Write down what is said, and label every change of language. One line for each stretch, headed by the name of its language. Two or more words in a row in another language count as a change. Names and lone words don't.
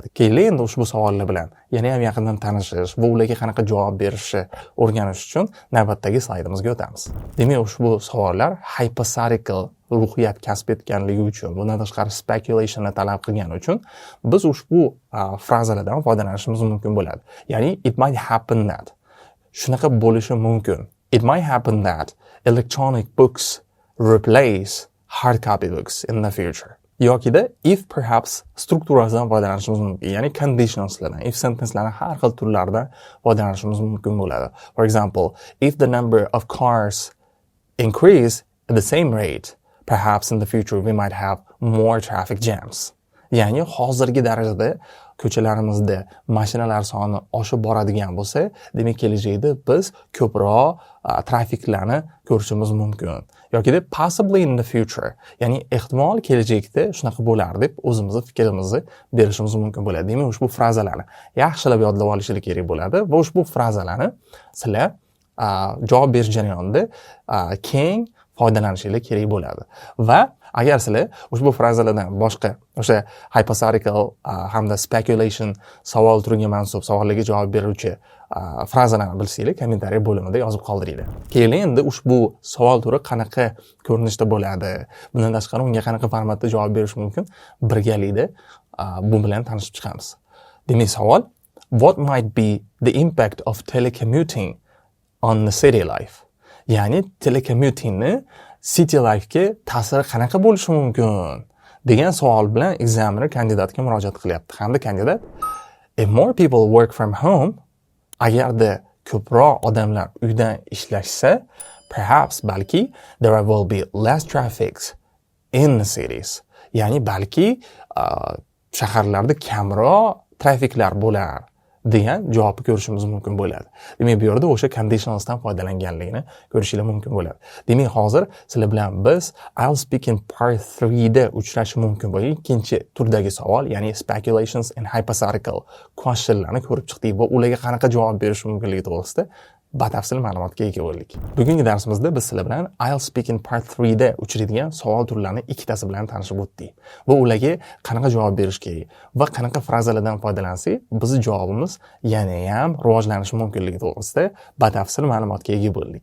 Uzbek: Keyin endi ushbu savollar bilan yana ham yaqindan tanishish va ularga qanaqa javob berishni o'rganish uchun navbatdagi slaydimizga o'tamiz. Demak, ushbu savollar
English: hypothetical ruhiyat
Uzbek: kasb etganligi uchun, bundan tashqari speculationni talab qilgani uchun biz ushbu frazalardan foydalanishimiz mumkin bo'ladi.
English: Ya'ni it might happen that.
Uzbek: Shunaqa bo'lishi mumkin.
English: It might happen that electronic books replace hard copy books in the future.
Uzbek: Yokida
English: if perhaps
Uzbek: strukturasidan foydalanishimiz mumkin. Ya'ni conditionalslardan, if sentencelarning har xil turlaridan foydalanishimiz mumkin bo'ladi.
English: For example, if the number of cars increase at the same rate, perhaps in the future we might have more traffic jams.
Uzbek: Ya'ni hozirgi darajada ko'chalarimizda mashinalar soni oshib boradigan bo'lsa, demak kelajakda biz ko'proq trafiklarni ko'rishimiz mumkin. Yoki deb
English: possibly in the future,
Uzbek: ya'ni ehtimol kelajakda shunaqa bo'lar deb o'zimizning fikrimizni berishimiz mumkin bo'ladi. Demak, ushbu frazalarni yaxshilab yodlab olishingiz kerak bo'ladi va ushbu frazalarni sizlar javob berish jarayonida keng foydalanishingiz kerak bo'ladi. Va agar sizlar ushbu frazalardan boshqa o'sha hypothetical hamda speculation savol turiga mansub savollarga javob beruvchi frazalarni bilsanglar, kommentariy bo'limida yozib qoldiringlar. Keyin endi ushbu savol turi qanaqa ko'rinishda bo'ladi, bundan tashqari unga qanaqa formatda javob berish mumkin, birgalikda bu bilan tanishib chiqamiz. Demak, savol:
English: What might be the impact of telecommuting on the city life?
Uzbek: Ya'ni telecommutingni
English: city life'ga
Uzbek: ta'siri qanaqa bo'lishi mumkin degan savol bilan examiner kandidatga murojaat qilyapti. Hamda kandidat:
English: If more people work from home,
Uzbek: agarda ko'proq odamlar uydan ishlashsa, perhaps balki
English: there will be less traffic in the cities.
Uzbek: Ya'ni balki shaharlarda kamroq trafiklar bo'lar degan javobni ko'rishimiz mumkin bo'ladi. Demak, bu yerda o'sha conditionalsdan foydalanganligini ko'rishingiz mumkin bo'ladi. Demak, hozir sizlar bilan biz IELTS Speaking Part 3 da uchrashi mumkin bo'lgan ikkinchi turdagi savol, ya'ni
English: speculations and hypothetical questionlarni
Uzbek: ko'rib chiqdik va ularga qanaqa javob berish mumkinligi to'g'risida batafsil ma'lumotga ega bo'ldik. Bugungi darsimizda biz sizlar bilan IELTS Speaking Part 3 da uchraydigan savol turlarining ikkitasi bilan tanishib o'tdik va ularga qanaqa javob berish kerak va qanaqa frazalardan foydalansak bizning javobimiz yana ham rivojlanishi mumkinligi to'g'risida batafsil ma'lumotga ega bo'ldik.